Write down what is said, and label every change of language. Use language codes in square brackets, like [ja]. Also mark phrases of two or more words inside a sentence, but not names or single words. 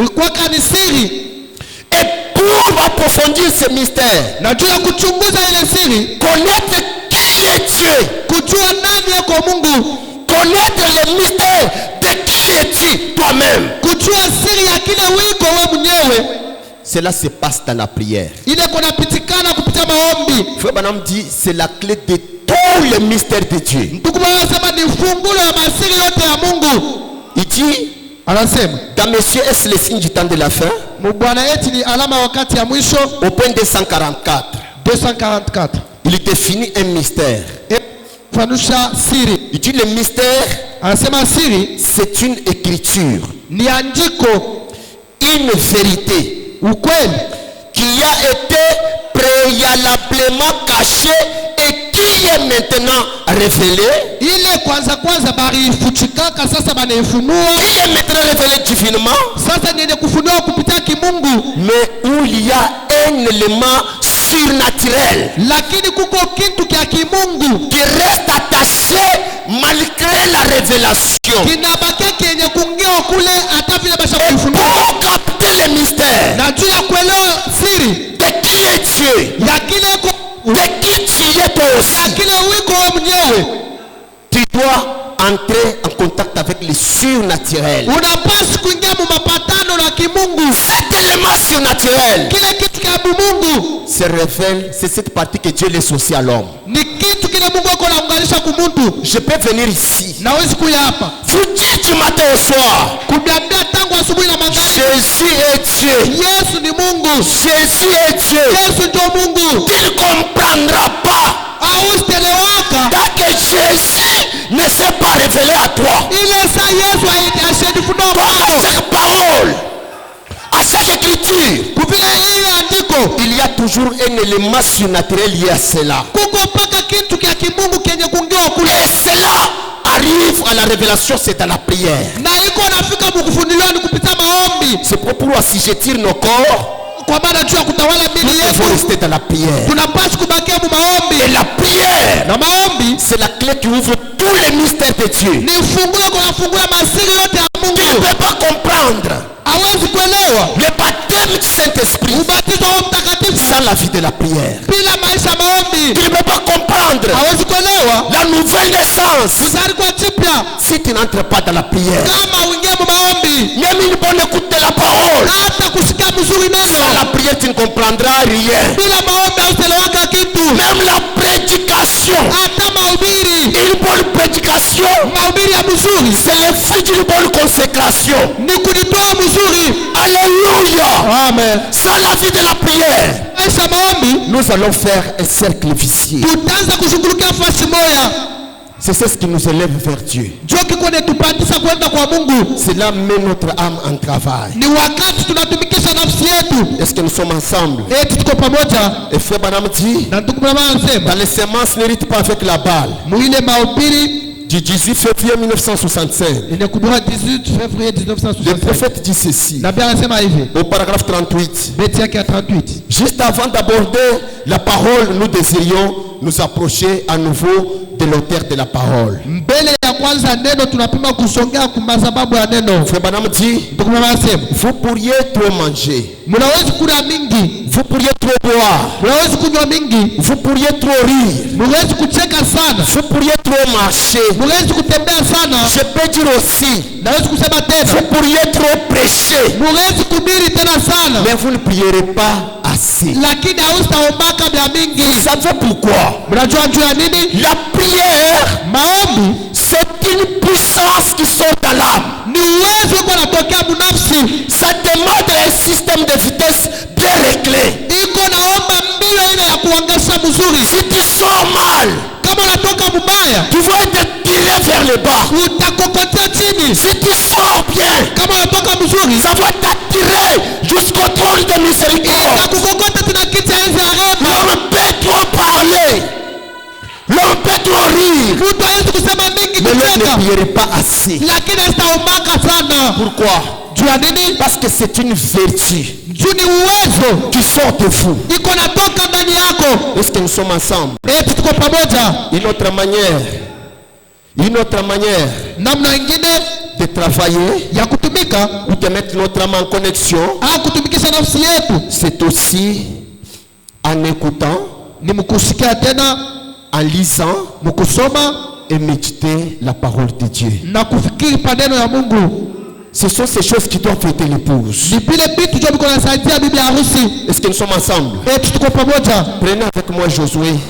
[fr] Et pour approfondir ce mystère, connaître qui est Dieu, connaître le mystère de qui es-tu toi-même, cela se passe dans la prière. Frère Branham dit, c'est la clé de tout le mystère de Dieu. Il dit, [sw] Anasema, [fr] Dans messieurs, est-ce le signe du temps de la fin? [sw] Bwana eti ni alama wakati ya mwisho. [fr] Au point 244, 244. il définit un mystère. [sw] Fanusha siri. [fr] Il dit le mystère, [sw] Anasema siri [fr] c'est une écriture, [sw] ni andiko, [fr] une vérité [sw] ukweli [fr] qui a été préalablement cachée et qui est maintenant révélée. [sw] ile kwanza barifuchikaka sasa banaifunua. [fr] Qui est maintenant révélée divinement, [sw] Sasa niende kufunua kupitia kimungu. [fr] mais où il y a un élément surnaturel [sw] Lakini kuko kitu kya kimungu [fr] qui reste attaché malgré la révélation. [sw] kinabaki kenye kungewa kule hata vile basha [fr] Et [sw] kufunua. [fr] pour capter le mystère [sw] Na juu ya kuelewa siri [fr] de qui est Dieu, [sw] ya kile ko [fr] de qui tu es toi [sw] ya [fr] aussi, [sw] kile wiko wewe mwenyewe, [fr] tu dois entrer en contact avec le surnaturel. [sw] unapaswa kuingia mu mapatano na kimungu. [fr] Cet élément surnaturel [sw] Kile kitu kya Mungu [fr] se révèle, c'est cette partie que Dieu laisse aussi à l'homme. [sw] ni kitu kile Mungu ako naunganisha kumuntu. [fr] Je peux venir ici, [sw] Nawezi kuya hapa [fr] vous dire du matin au soir, [sw] kubiambia tangu asubuhi na magharibi, [fr] Jésus est Dieu, [sw] Yesu ni Mungu, [fr] Jésus est Dieu. [sw] Yesu ndio Mungu. [fr] Tu ne comprendras pas [sw] Ausitelewaka [fr] tant que Jésus ne s'est pas révélé à toi. [sw] ile saa Yesu ashedifunua [fr] À [sw] kwako [fr] chaque parole, à chaque écriture, [sw] kupita ile andiko. [fr] il y a toujours un élément surnaturel lié à cela. [sw] Kuko mpaka kitu kya kimungu kenye kungewa kule, [fr] Et cela arrive à la révélation, c'est à la prière. [sw] na iko nafika mukufunuliwa ni kupita maombi. [fr] C'est pourquoi si je tire nos corps, [sw] Kwa maana juu ya kutawala [fr] nous [sw] mili [fr] devons [sw] yetu [fr] rester dans la prière. [sw] tunapaswa kubakia mu [fr] Et [sw] maombi, [fr] la prière, [sw] na maombi [fr] c'est la clé qui ouvre tous les mystères de Dieu. [sw] ni fungulo kwa kufungula masiri yote ya [fr] Tu ne [sw] Mungu. [fr] peux pas comprendre [sw] Hawezi kuelewa [fr] le baptême du Saint-Esprit [sw] ubatizo wa Mtakatifu [fr] sans la vie de la prière. [sw] bila maisha ya maombi. [fr] Tu ne peux pas comprendre [sw] Hawezi kuelewa [fr] la nouvelle naissance [sw] kuzaliwa chipya [fr] si tu n'entres pas dans la prière. [sw] kama uingie mu maombi, [fr] Même une bonne écoute de la parole, [sw] hata kusikia mzuri [fr] sans [sw] neno. [fr] la prière tu ne comprendras rien. [sw] Bila maombi hautelewaka kitu, [fr] Même la prédication, [sw] hata mahubiri. [fr] une bonne prédication, [sw] Mahubiri ya mzuri [fr] c'est le fruit d'une bonne consécration. [sw] ni kujitoa mzuri. [fr] Alléluia. [sw] Amen. [fr] Sans la vie de la prière, [sw] Maisha maombi [fr] nous allons faire un cercle vicieux. [sw] tutaanza kushughulikia fasi moya. [fr] C'est ce qui nous élève vers Dieu. [sw] Ndio kiko netupandisha kwenda kwa Mungu. [fr] Cela met notre âme en travail. [sw] Ni wakati tunatumikisha nafsi yetu. [fr] Est-ce que nous sommes ensemble? [sw] Tuko pamoja. [fr] Et frère Branham dit, [sw] Na ndugu Branham anasema [fr] dans les semences n'hérite pas avec la balle. [sw] mwile mahubiri [fr] Du 18 février 1965, [sw] inakubwa [fr] 18 février le 1965. prophète dit ceci, [sw] Nabii anasema hivi, [fr] au paragraphe 38. [sw] beti yake ya 38. [fr] Juste avant d'aborder la parole, nous désirions nous approcher à nouveau de l'auteur de la parole. [sw] Mbele ya kwanza neno tunapima kusongea kwa sababu ya neno. [fr] Frère Branham dit, [sw] Ndugu Branham anasema [fr] vous pourriez trop manger, [sw] mnaweza kula mingi, [fr] vous pourriez trop boire, [sw] mnaweza kunywa mingi, [fr] vous pourriez trop rire, [sw] mnaweza kucheka sana, [fr] vous pourriez trop marcher. [sw] mnaweza kutembea sana. [fr] Je peux dire aussi, [sw] Naweza kusema [fr] vous [sw] tena, [fr] pourriez trop prêcher, [sw] mnaweza kuhubiri tena sana, [fr] mais vous ne prierez pas assez. [sw] lakini hautaombaka vya [fr] Vous [sw] mingi. [fr] savez pourquoi? [sw] Mnajua juu ya nini? [fr] La prière, [sw] Maombi [fr] c'est une puissance qui sort dans l'âme. [sw] ni uwezo uko natokea binafsi, [fr] Ça demande un système de vitesse bien réglé. [sw] iko naomba mbio ile ya kuangasha mzuri. [fr] Si tu sors mal, [sw] Kama unatoka mbaya, [fr] tu vas être tiré vers le bas. [sw] utakokotea chini. [fr] Si tu sors bien, [sw] Kama unatoka mzuri, [fr] ça va t'attirer jusqu'au trône de miséricorde. [sw] itakukokota tena kiti ya enzi ya rehema. [fr] L'homme peut trop parler, l'homme peut trop rire, [sw] Mtu hawezi kusema mingi [fr] mais l'homme [sw] kucheka, [fr] ne prierait pas assez. [sw] lakini asitaombaka sana. [fr] Pourquoi? [sw] Juu ya nini? [fr] Parce que c'est une vertu [sw] Juu ni uwezo [fr] qui sort de vous. [sw] iko natoka ndani yako. [fr] Est-ce que nous sommes ensemble? [sw] Tuko pamoja. [fr] Une autre manière [sw] Namna ingine [fr] de travailler [sw] ya kutumika [fr] ou de mettre notre âme en connexion, [sw] au kutumikisha nafsi yetu [fr] c'est aussi en écoutant, [sw] ni mkusikia tena, [fr] en lisant [sw] mkusoma [fr] et méditer la parole de Dieu. [sw] na kufikiri paneno ya Mungu. [fr] Ce sont ces choses qui doivent aider l'épouse. [sw] Ni vile vitu ndio viko nasaidia bibi harusi. [fr] Est-ce que nous sommes ensemble? [sw] Tuko pamoja. [fr] Prenez avec moi Josué